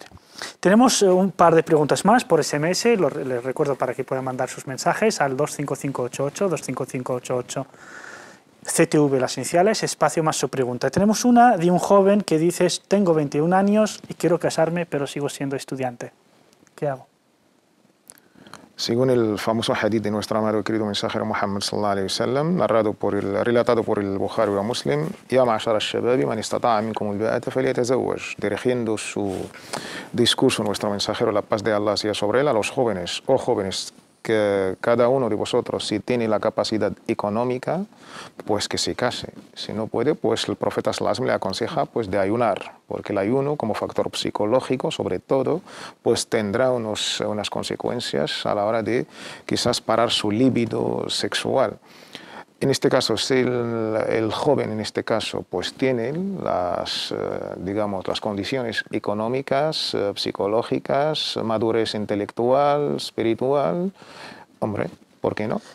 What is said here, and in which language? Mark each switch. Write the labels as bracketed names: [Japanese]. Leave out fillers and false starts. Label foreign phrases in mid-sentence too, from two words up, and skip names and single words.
[Spanish] Tenemos un par de preguntas más por SMS, les recuerdo para que puedan mandar sus mensajes al 25588, 25588. CTV, las iniciales, espacio más su pregunta. Tenemos una de un joven que dice: tengo 21 años y quiero casarme, pero sigo siendo estudiante. ¿Qué hago? Según el famoso hadith de nuestro amado y querido mensajero Muhammad [Arabic] صلى الله عليه وسلم, [Spanish] relatado por el Bukhari y Muslim, [Arabic] يا معشر الشباب من استطاع منكم الباءة فليتزوج, [Spanish] dirigiendo su discurso nuestro mensajero, la paz de Allah sea sobre él, a los jóvenes, jóvenes, que cada uno de vosotros, si tiene la capacidad económica, pues que se case. Si no puede, pues el profeta [Arabic] صلى الله عليه وسلم [Spanish] le aconseja pues de ayunar, porque el ayuno como factor psicológico, sobre todo, pues tendrá unas consecuencias a la hora de quizás parar su líbido sexual. En este caso, si el joven en este caso pues tiene digamos, las condiciones económicas, psicológicas, madurez intelectual, espiritual, hombre, ¿por qué no?